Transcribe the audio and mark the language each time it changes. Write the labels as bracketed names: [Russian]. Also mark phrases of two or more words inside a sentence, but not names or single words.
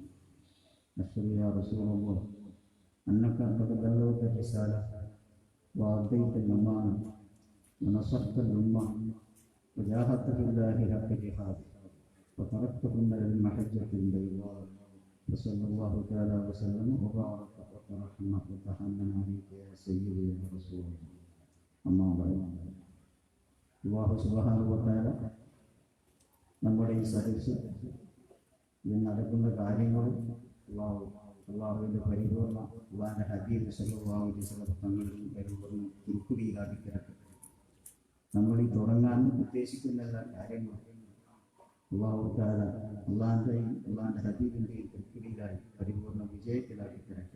[Arabic] أشهد يا رسول الله أنك قد بلغت الرسالة وأديت الأمانة ونصحت الأمة وجاهدت في الله حق جهاده وتركتكم على المحجة البيضاء وصلى الله تعالى وسلم وبارك وترحم وتحنن عليك يا سيدي يا رسول الله. أما بعد, الله سبحانه وتعالى [Malayalam] നമ്മുടെ ഈ സദസ്സ് ഇതിൽ നടക്കുന്ന കാര്യങ്ങളും അള്ളാഹുവിൻ്റെ പരിപൂർണ്ണ അള്ളാഹിൻ്റെ ഹബീബ് [Arabic] صلى الله عليه وسلم [Malayalam] തങ്ങളിൽ പരിപൂർണ്ണ തിരുക്കുടിയിലാക്കി കിടക്കട്ടെ. നമ്മൾ ഈ തുടങ്ങാൻ ഉദ്ദേശിക്കുന്ന എല്ലാ കാര്യങ്ങളും [Arabic] الله تعالى [Malayalam] അള്ളാഹിൻ്റെ ഹബീബിൻ്റെയും തിരുക്കുടിയിലായി പരിപൂർണ്ണ വിജയത്തിലാക്കി കിടക്കട്ടെ.